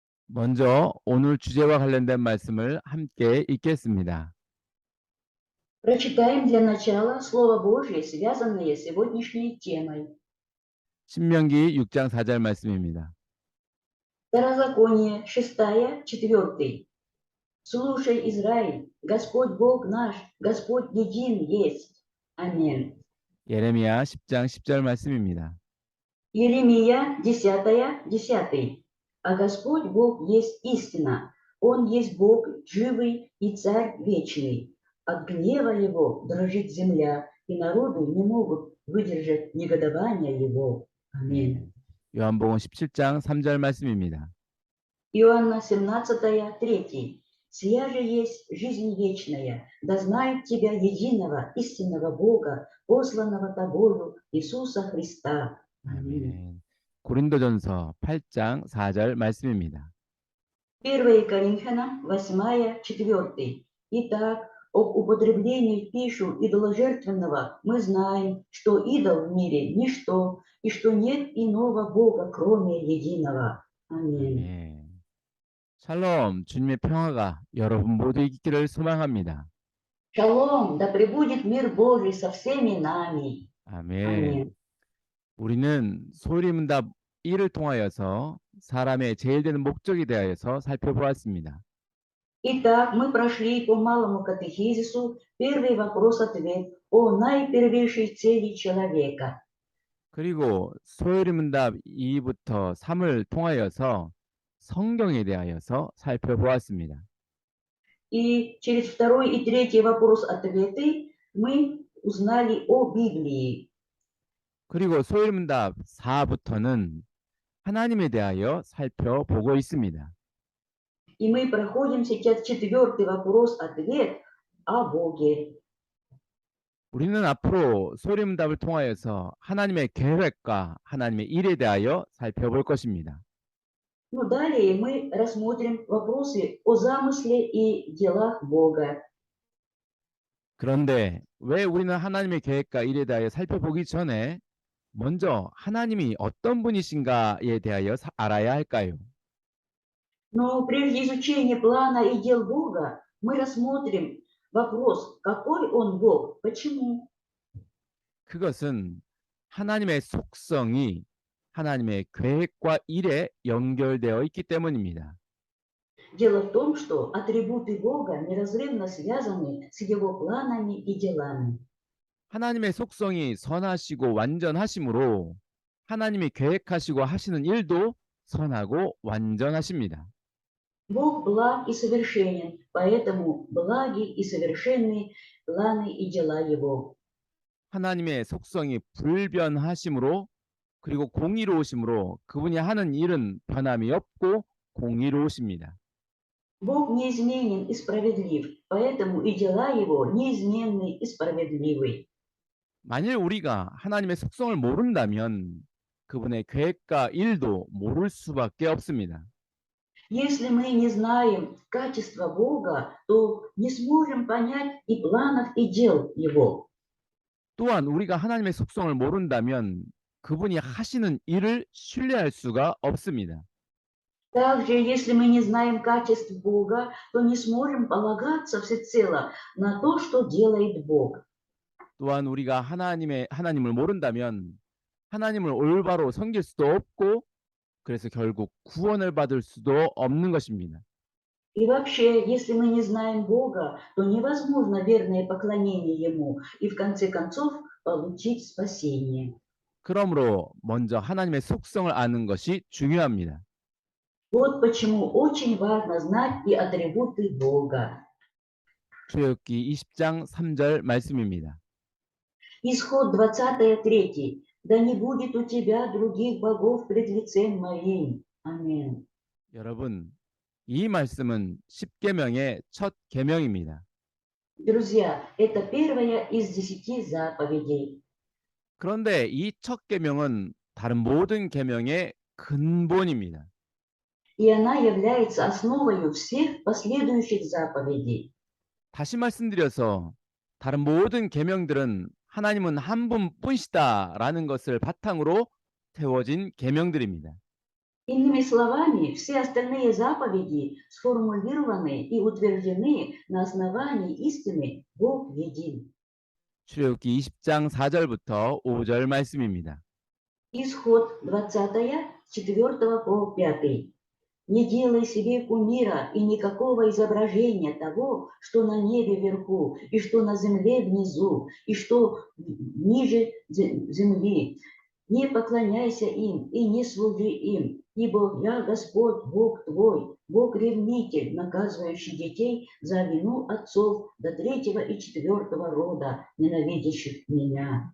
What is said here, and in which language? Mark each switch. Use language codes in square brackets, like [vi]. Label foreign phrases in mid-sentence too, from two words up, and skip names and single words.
[ko] 먼저 오늘 주제와 관련된 말씀을 함께 읽겠습니다. [ru] Прочитаем для начала Слово Божье, связанное с сегодняшней темой. [ko] 신명기 6장 4절 말씀입니다. [ru] Второзаконие 6, 4. Слушай, Израиль, Господь Бог наш, Господь един есть. Аминь. [ko] 예레미야 10장 10절 말씀입니다. [ru] Иеремия 10, 10. А Господь Бог есть истина, Он есть Бог живый и Царь вечный. От гнева Его дрожит земля, и народы не могут выдержать негодования Его. Аминь. [ko] 요한복음 17장 3절 말씀입니다. [ru] Иоанна 17, 3. «Сия же есть жизнь вечная, да знают Тебя единого, истинного Бога, посланного Тобою, Иисуса Христа». Аминь. [ko] 아멘. 고린도전서 8장 4절 말씀입니다. [ru] 1 Коринфянам 8, 4. «Итак, об употреблении в пищу идоложертвенного мы знаем, что идол в мире – ничто, и что нет иного Бога, кроме единого». Аминь. [ko] 아멘. 샬롬, 주님의 평화가 여러분 모두에게 있기를 소망합니다. [ru] Шалом, да пребудет мир Божий со всеми нами. [ko] 아멘. [ru] Аминь. [ko] 우리는 소리문답 1을 통하여서 사람의 제일 되는 목적에 대하여서 살펴보았습니다. [ru] Итак, мы прошли по малому катехизису первый вопрос-ответ о наипервейшей цели человека. [ko] 그리고 소요리문답 2부터 3을 통하여서 성경에 대하여서 살펴보았습니다. [ru] И через второй и третий вопрос-ответы мы узнали о Библии. [ko] 그리고 소요리문답 4부터는 하나님에 대하여 살펴보고 있습니다. [ru] И мы проходим сейчас четвертый вопрос-ответ о Боге. [ko] 우리는 앞으로 소요리문답을 통하여서 하나님의 계획과 하나님의 일에 대하여 살펴볼 것입니다. [ru] Но далее мы рассмотрим вопросы о замысле и делах Бога. [ko] 그런데 왜 우리는 하나님의 계획과 일에 대하여 살펴보기 전에 먼저 하나님이 어떤 분이신가에 대하여 알아야 할까요? [ru] Но прежде изучения плана и дел Бога мы рассмотрим вопрос, какой Он Бог, почему. [ko] 그것은 하나님의 속성이 하나님의 계획과 일에 연결되어 있기 때문입니다. [ru] Дело в том, что атрибуты Бога неразрывно связаны с Его планами и делами. [ko] 하나님의 속성이 선하시고 완전하심으로 하나님이 계획하시고 하시는 일도 선하고 완전하십니다. [ru] Бог благ и совершенен, поэтому благи и совершенны планы и дела Его. [ko] 하나님의 속성이 불변하심으로 그리고 공의로우심으로 그분이 하는 일은 변함이 없고 공의로우십니다. [ru] Бог неизменен и справедлив, поэтому и дела Его неизменны и справедливы. [ko] 만일 우리가 하나님의 속성을 모른다면 그분의 계획과 일도 모를 수밖에 없습니다. [ru] Если мы не знаем качества Бога, то не сможем понять и планов, и дел Его. [ko] 또한 우리가 하나님의 속성을 모른다면 그분이 하시는 일을 신뢰할 수가 없습니다. [ru] Также, если мы не знаем качеств Бога, то не сможем полагаться всецело на то, что делает Бог. [ko] 또한 우리가 하나님을 모른다면 하나님을 올바로 섬길 수도 없고 그래서 결국 구원을 받을 수도 없는 것입니다. [ru] И вообще, если мы не знаем Бога, то невозможно верное поклонение Ему и в конце концов получить спасение. [ko] 그러므로 먼저 하나님의 속성을 아는 것이 중요합니다. [ru] Вот почему очень важно знать и атрибуты Бога. [ko] 출애굽기 20장 3절 말씀입니다. [ru] Исход 20, 3. «Да не будет у тебя других богов пред лицем моим». Аминь. [ko] 여러분, 이 말씀은 10계명의 첫 계명입니다. [ru] Друзья, это первая из 10 заповедей. [ko] 그런데 이 첫 계명은 다른 모든 계명의 근본입니다. [ru] И она является основой всех последующих заповедей. [ko] 다시 말씀드려서 다른 모든 계명들은 하나님은 한 분뿐이시다라는 것을 바탕으로 세워진 계명들입니다. [ru] Иными словами, все остальные заповеди сформулированы и утверждены на основании истины Бог един. [ko] 출애굽기 20장 4절부터 5절 말씀입니다. [ru] Исход 20, 4 по 5. Не делай себе кумира и никакого изображения того, что на небе вверху, и что на земле внизу, и что ниже земли. Не поклоняйся им и не служи им, ибо я Господь, Бог твой, Бог-ревнитель, наказывающий детей за вину отцов до 3-го и 4-го рода, ненавидящих меня.